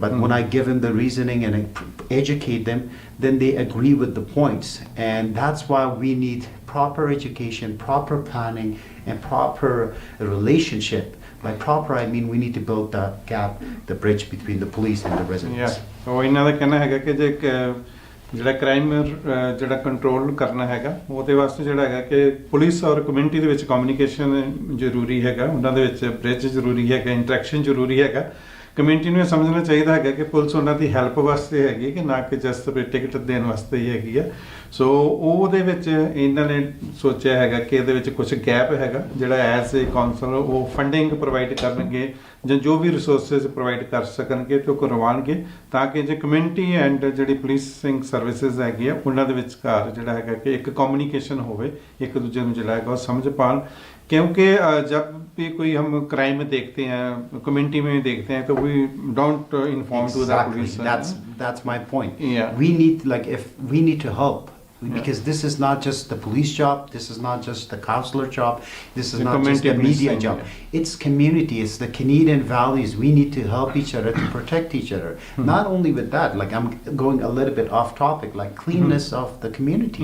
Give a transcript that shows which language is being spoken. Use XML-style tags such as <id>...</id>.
<en>But when I give them the reasoning and educate them, then they agree with the points. And that's why we need proper education, proper planning, and proper relationship. By proper, I mean we need to build the gap, the bridge between the police and the residents.</en> <pa>ਉਹ ਇਹਨਾਂ ਦਾ ਕਹਿਣਾ ਹੈਗਾ ਕਿ ਜੇ ਜਿਹੜਾ crime ਜਿਹੜਾ control ਕਰਨਾ ਹੈਗਾ ਉਹਦੇ ਵਾਸਤੇ ਜਿਹੜਾ ਹੈਗਾ ਕਿ ਪੁਲਿਸ ਔਰ ਕਮਿਊਨਿਟੀ ਦੇ ਵਿੱਚ ਕਮਿਊਨੀਕੇਸ਼ਨ ਜ਼ਰੂਰੀ ਹੈਗਾ, ਉਹਨਾਂ ਦੇ ਵਿੱਚ ਬ੍ਰਿਜ ਜ਼ਰੂਰੀ ਹੈਗਾ, ਇੰਟਰੈਕਸ਼ਨ ਜ਼ਰੂਰੀ ਹੈਗਾ। ਕਮਿਊਨਿਟੀ ਨੂੰ ਇਹ ਸਮਝਣਾ ਚਾਹੀਦਾ ਹੈਗਾ ਕਿ ਪੁਲਿਸ ਉਹਨਾਂ ਦੀ ਹੈਲਪ ਵਾਸਤੇ ਹੈਗੀ ਕਿ ਨਾ ਕਿ ਜਸਟ ਟਿਕਟ ਦੇਣ ਵਾਸਤੇ ਹੀ ਹੈਗੀ ਆ। ਸੋ ਉਹਦੇ ਵਿੱਚ ਇਹਨਾਂ ਨੇ ਸੋਚਿਆ ਹੈਗਾ ਕਿ ਇਹਦੇ ਵਿੱਚ ਕੁਝ ਗੈਪ ਹੈਗਾ, ਜਿਹੜਾ</pa> <en>as a council</en> <pa>ਉਹ ਫੰਡਿੰਗ ਪ੍ਰੋਵਾਈਡ ਕਰਨਗੇ ਜਾਂ ਜੋ ਵੀ ਰਿਸੋਰਸਿਸ ਪ੍ਰੋਵਾਈਡ ਕਰ ਸਕਣਗੇ ਤੇ ਉਹ ਕਰਵਾਉਣਗੇ ਤਾਂ ਕਿ ਜੇ ਕਮਿਊਨਿਟੀ ਐਂਡ ਜਿਹੜੀ ਪੁਲਿਸਿੰਗ ਸਰਵਿਸਿਜ਼ ਹੈਗੀ ਆ ਉਹਨਾਂ ਦੇ ਵਿਚਕਾਰ ਜਿਹੜਾ ਹੈਗਾ ਕਿ ਇੱਕ ਕਮਿਊਨੀਕੇਸ਼ਨ ਹੋਵੇ, ਇੱਕ ਦੂਜੇ ਨੂੰ ਜਿਹੜਾ ਹੈਗਾ ਉਹ ਸਮਝ ਪਾਉਣ।</pa> <hi>क्योंकि जब भी कोई हम क्राइम में देखते हैं, कम्युनिटी में देखते हैं, तो</hi> <en>we don't inform to the police. That's my point. Yeah. We need to help. Because this is not just the police job, this is not just the councillor job, this is not just the media job. It's community, it's the Canadian values. We need to help each other to protect each other. Not only with that, like I'm going a little bit off topic, like cleanness of the community.</en>